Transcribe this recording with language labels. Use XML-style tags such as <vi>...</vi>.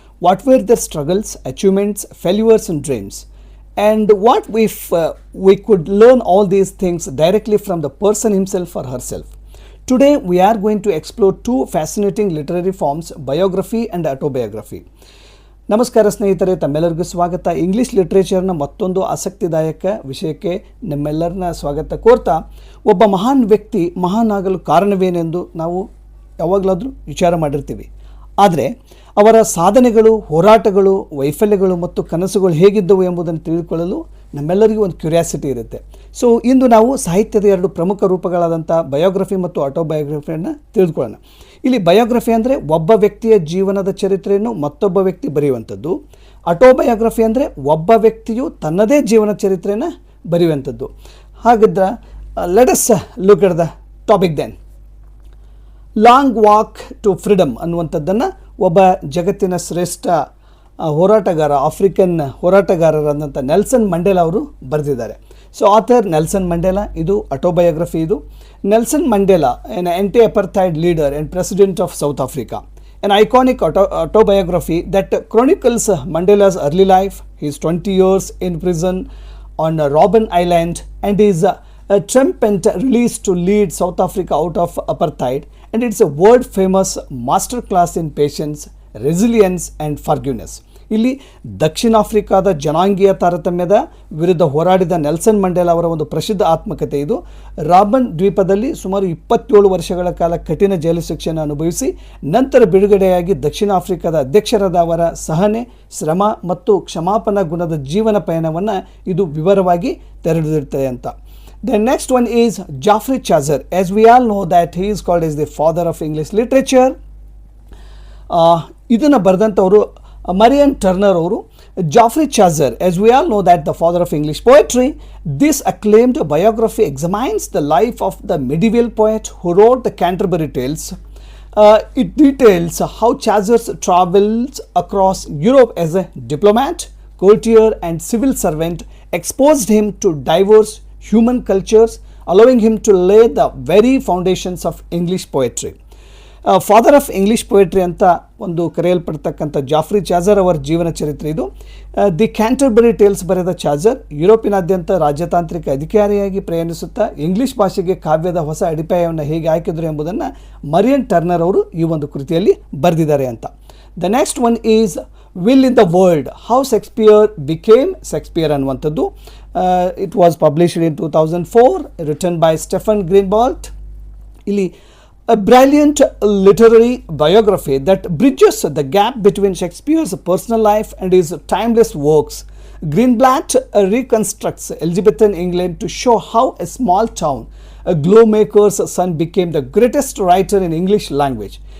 <en>What were their struggles, achievements, failures and dreams? And what if we could learn all these things directly from the person himself or herself? Today we are going to explore two fascinating literary forms, biography and autobiography.</en> <kn>ನಮಸ್ಕಾರ ಸ್ನೇಹಿತರೆ, ತಮ್ಮೆಲ್ಲರಿಗೂ ಸ್ವಾಗತ. English ಲಿಟ್ರೇಚರ್ನ ಮತ್ತೊಂದು ಆಸಕ್ತಿದಾಯಕ ವಿಷಯಕ್ಕೆ ನಿಮ್ಮೆಲ್ಲರನ್ನ ಸ್ವಾಗತ ಕೋರ್ತಾ, ಒಬ್ಬ ಮಹಾನ್ ವ್ಯಕ್ತಿ ಮಹಾನ್ ಆಗಲು ಕಾರಣವೇನೆಂದು ನಾವು ಯಾವಾಗಲಾದರೂ ವಿಚಾರ ಮಾಡಿರ್ತೀವಿ. ಆದರೆ ಅವರ ಸಾಧನೆಗಳು, ಹೋರಾಟಗಳು, ವೈಫಲ್ಯಗಳು ಮತ್ತು ಕನಸುಗಳು ಹೇಗಿದ್ದವು ಎಂಬುದನ್ನು ತಿಳಿದುಕೊಳ್ಳಲು ನಮ್ಮೆಲ್ಲರಿಗೂ ಒಂದು ಕ್ಯೂರಿಯಾಸಿಟಿ ಇರುತ್ತೆ. ಸೊ ಇಂದು ನಾವು ಸಾಹಿತ್ಯದ ಎರಡು ಪ್ರಮುಖ ರೂಪಗಳಾದಂಥ ಬಯೋಗ್ರಫಿ ಮತ್ತು ಆಟೋಬಯೋಗ್ರಫಿಯನ್ನು ತಿಳಿದುಕೊಳ್ಳೋಣ. ಇಲ್ಲಿ ಬಯೋಗ್ರಫಿ ಅಂದರೆ ಒಬ್ಬ ವ್ಯಕ್ತಿಯ ಜೀವನದ ಚರಿತ್ರೆಯನ್ನು ಮತ್ತೊಬ್ಬ ವ್ಯಕ್ತಿ ಬರೆಯುವಂಥದ್ದು. ಆಟೋಬಯೋಗ್ರಫಿ ಅಂದರೆ ಒಬ್ಬ ವ್ಯಕ್ತಿಯು ತನ್ನದೇ ಜೀವನ ಚರಿತ್ರೆಯನ್ನು ಬರೆಯುವಂಥದ್ದು. ಹಾಗಿದ್ರೆ</kn> <en>Let us look at the topic then.</en> <kn>Long walk to freedom ಅನ್ನುವಂಥದ್ದನ್ನು ಒಬ್ಬ ಜಗತ್ತಿನ ಶ್ರೇಷ್ಠ ಹೋರಾಟಗಾರ, ಆಫ್ರಿಕನ್ ಹೋರಾಟಗಾರರಾದಂಥ ನೆಲ್ಸನ್ ಮಂಡೇಲಾ ಅವರು ಬರೆದಿದ್ದಾರೆ. ಸೊ ಆಥರ್ ನೆಲ್ಸನ್ ಮಂಡೇಲಾ, ಇದು ಆಟೋಬಯೋಗ್ರಫಿ. ಇದು</kn> <en>Nelson Mandela, an anti-apartheid leader and president of South Africa. An iconic autobiography that chronicles Mandela's early life, his 20 years in prison on Robben Island and his triumphant release to lead South Africa out of apartheid. And it's a world famous masterclass in patience, resilience and forgiveness.</en> <kn>ಇಲ್ಲಿ ದಕ್ಷಿಣ ಆಫ್ರಿಕಾದ ಜನಾಂಗೀಯ ತಾರತಮ್ಯದ ವಿರುದ್ಧ ಹೋರಾಡಿದ Nelson Mandela ಅವರ ಒಂದು ಪ್ರಸಿದ್ಧ ಆತ್ಮಕಥೆ ಇದು. ರಾಬನ್ ದ್ವೀಪದಲ್ಲಿ ಸುಮಾರು 27 ವರ್ಷಗಳ ಕಾಲ ಕಠಿಣ ಜೈಲು ಶಿಕ್ಷೆಯನ್ನು ಅನುಭವಿಸಿ ನಂತರ ಬಿಡುಗಡೆಯಾಗಿ ದಕ್ಷಿಣ ಆಫ್ರಿಕಾದ ಅಧ್ಯಕ್ಷರಾದ ಅವರ ಸಹನೆ, ಶ್ರಮ ಮತ್ತು ಕ್ಷಮಾಪನಾ ಗುಣದ ಜೀವನ ಪಯಣವನ್ನು ಇದು ವಿವರವಾಗಿ ತೆರೆದಿರುತ್ತದೆ ಅಂತ.</kn> <en>The next one is Geoffrey Chaucer. As we all know that he is called as the father of English literature.</en> <kn>ಇದನ್ನು ಬರೆದಂಥವರು ಮರಿಯನ್ ಟರ್ನರ್ ಅವರು.</kn> <en>Geoffrey Chaucer, as we all know that the father of English poetry, this acclaimed biography examines the life of the medieval poet who wrote the Canterbury Tales. It details how Chaucer travels across Europe as a diplomat, courtier and civil servant, exposed him to diverse human cultures, allowing him to lay the very foundations of English poetry. Father of English poetry</en> <kn>ಅಂತ ಒಂದು ಕರೆಯಲ್ಪಡ್ತಕ್ಕಂಥ ಜಾಫ್ರಿ ಚಾಜರ್ ಅವರ ಜೀವನ ಚರಿತ್ರೆ ಇದು. The Canterbury tiles ಬರೆದ ಚಾಜರ್ ಯುರೋಪಿನಾದ್ಯಂತ ರಾಜತಾಂತ್ರಿಕ ಅಧಿಕಾರಿಯಾಗಿ ಪ್ರಯಾಣಿಸುತ್ತಾ English ಭಾಷೆಗೆ ಕಾವ್ಯದ ಹೊಸ ಅಡಿಪಾಯವನ್ನು ಹೇಗೆ ಹಾಕಿದರು ಎಂಬುದನ್ನು ಮರಿಯನ್ ಟರ್ನರ್ ಅವರು ಈ ಒಂದು ಕೃತಿಯಲ್ಲಿ ಬರೆದಿದ್ದಾರೆ ಅಂತ.</kn> <en>the next one is Will in the world, how Shakespeare became Shakespeare</en> <kn>ಅನ್ನುವಂಥದ್ದು.</kn> <en>It was published in 2004, written by Stephen Greenblatt.</en> <kn>ಇಲ್ಲಿ</kn> <en>a brilliant literary biography that bridges the gap between Shakespeare's personal life and his timeless works. Greenblatt reconstructs Elizabethan England to show how a small town, a glowmaker's son, became the greatest writer in English language.</en>